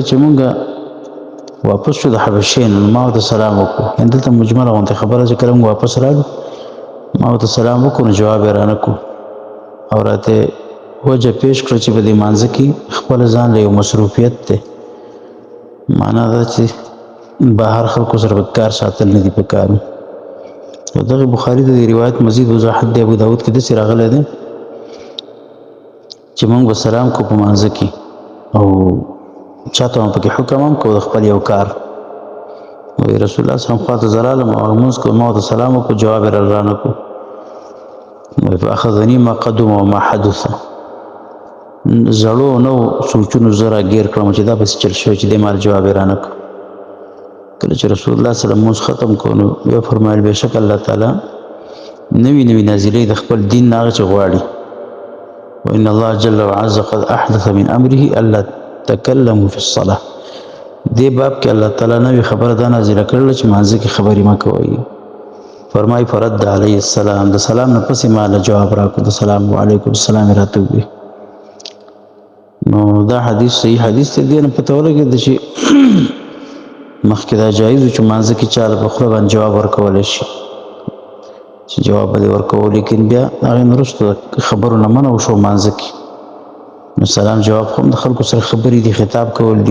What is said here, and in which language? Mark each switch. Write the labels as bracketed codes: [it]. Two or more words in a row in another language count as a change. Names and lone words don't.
[ps] چې مونږ واپس شو د حبشې نو ما ورته سلام وکړو دلته مجمله غوندې خبره چې کله مونږ واپس راغلو ما ورته سلام وکړو نو جواب یې رانه کړو او راته وجه پیش کړه چې په دې مانځه کې خپل ځان له یو مصروفیت دی معنا دا چې بهر خلکو سره به کار ساتل نه دي په کار او دغه بخاري د روایت مزید وضاحت دی ابو داود کې داسې راغلی دی چې موږ به سلام کو په مانځه کې او چاته هم پکې حکم هم کو د خپل یو کار وایي [ar] رسول الله صلی الله علیه وسلم [ps] خواته زه رالم او لمونځ کو ما ورته سلام وکړو جواب یې رانه کړو وایي [ar] فاخذني ما قدم وما حدث [ps] زړو نو سوچونو زه راګیر کړم چې دا بس چل شوی چې دې مال جواب یې رانه کړو کله چې [ar] رسول الله صلی الله علیه وسلم [ps] مونځ ختم کړو نو بیا فرمایل بېشک الله تعالی نوي نوي نازلې د خپل دین نه هغه چې غواړي [ar] وإن الله جل وعز قد أحدث من أمره ألا تكلموا في الصلاة [ps] دې باب کې الله تعالی نوې خبره دا نازله کړله چې مانځه کې خبرې مه کوئ فرمایي فرد علیه السلام د سلام نه پسې ما له جواب راکړو د سلام [ar] وعلیکم السلام [ps] یې راته ووایي نو دا حدیث صحیح حدیث دی دې نه پته ولګېده چې مخکې دا جایز و چې مانځه کې چا په خوله باندې جواب ورکولی شي چې جواب به دې ورکوو لیکن بیا هغې نه وروسته خبرو نه منع وشو مانځه کې نو سلام جواب خو هم د خلکو سره خبرې دي خطاب کول دي